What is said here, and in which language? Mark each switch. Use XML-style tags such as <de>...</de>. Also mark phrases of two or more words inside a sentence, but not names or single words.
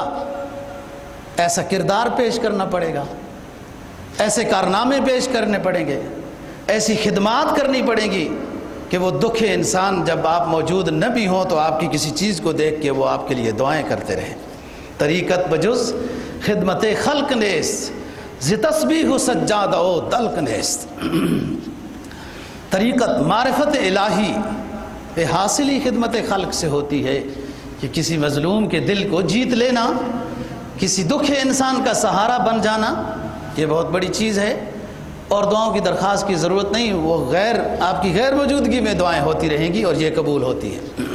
<ur>ایسا کردار پیش کرنا پڑے گا، ایسے کارنامے پیش کرنے پڑیں گے، ایسی خدمات کرنی پڑیں گی کہ وہ دکھے انسان جب آپ موجود نہ بھی ہوں تو آپ کی کسی چیز کو دیکھ کے وہ آپ کے لیے دعائیں کرتے رہیں۔</ur> <fa>طریقت بجز خدمت خلق نیست، ز تسبیح سجادہ و دلق نیست۔</fa> <ur>طریقت معرفت الہی یہ حاصل ہی خدمت خلق سے ہوتی ہے کہ کسی مظلوم کے دل کو جیت لینا، کسی دکھے انسان کا سہارا بن جانا، یہ بہت بڑی چیز ہے، اور دعاؤں کی درخواست کی ضرورت نہیں، وہ آپ کی غیر موجودگی میں دعائیں ہوتی رہیں گی اور یہ قبول ہوتی ہے۔</ur>